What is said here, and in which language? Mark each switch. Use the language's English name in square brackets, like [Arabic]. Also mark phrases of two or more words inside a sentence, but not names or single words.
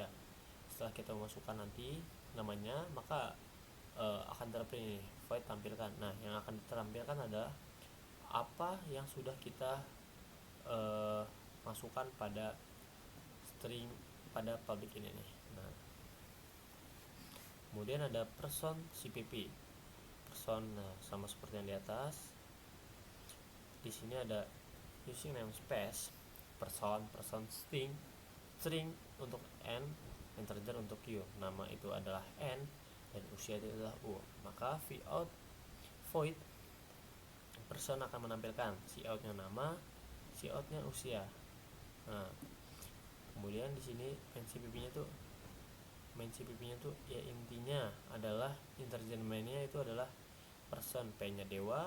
[Indonesian] Setelah kita masukkan nanti namanya, maka akan terprint void tampilkan. Nah, yang akan ditampilkan adalah apa yang sudah kita masukkan pada string pada public ini nih. Nah, kemudian ada [English] person CPP. [Indonesian] Person, nah, sama seperti yang di atas. Di sini ada [English] using namespace, person string [Indonesian] untuk n, integer untuk q. Nama itu adalah n dan usia itu adalah u. Maka [English] void person [Indonesian] akan menampilkan cout-nya nama, cout-nya usia. Nah, kemudian di sini main CPP-nya tuh ya intinya adalah integer main-nya itu adalah person, p-nya dewa.